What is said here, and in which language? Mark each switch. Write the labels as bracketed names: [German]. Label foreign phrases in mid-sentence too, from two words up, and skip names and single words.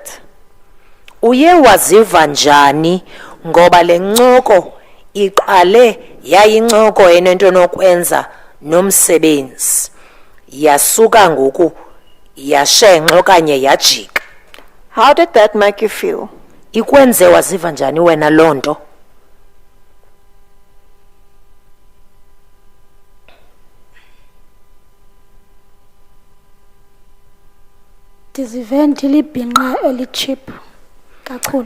[Xhosa] Uye waziva njani ngoba le ncoko iqale yayincoko enento nokwenza nomsebenzi yasuka ngoku yashenxa okanye yajika? [English] How did that make you feel? [Xhosa] Ikwenze waziva njani wena lonto? Ndizive ndilibhinqa elichip kakhulu.